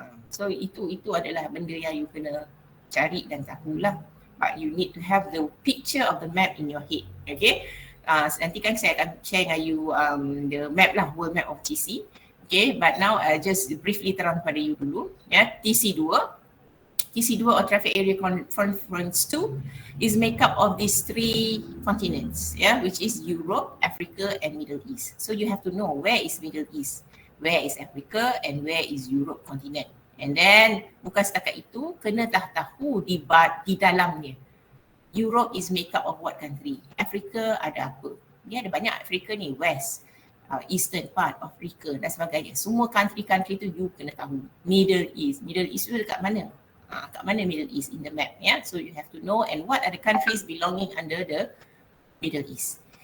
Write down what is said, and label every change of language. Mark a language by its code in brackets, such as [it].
[ms] So itu adalah benda yang you kena cari dan tahulah. [en] But you need to have the picture of the map in your head, okay? [ms] Nanti kan saya akan [en] share dengan you the map lah, world map of TC. Okay, but now just briefly [ms] terang pada you dulu, [en] TC2 or Traffic Area Conference 2 is make up of these 3 continents, which is Europe, Africa and Middle East. So you have to know where is Middle East, where is Africa and where is Europe continent. [ms] And then bukan setakat itu, kena tahu di dalamnya. [en] Europe is make up of what country? [ms] Africa ada apa? Dia ada banyak Africa ni, West, [en] eastern part of Africa [ms] dan sebagainya. Semua country-country tu you kena tahu. Middle East tu dekat mana? Kat mana [en] Middle East in the map, So you have to know, and what are the countries belonging under the Middle East.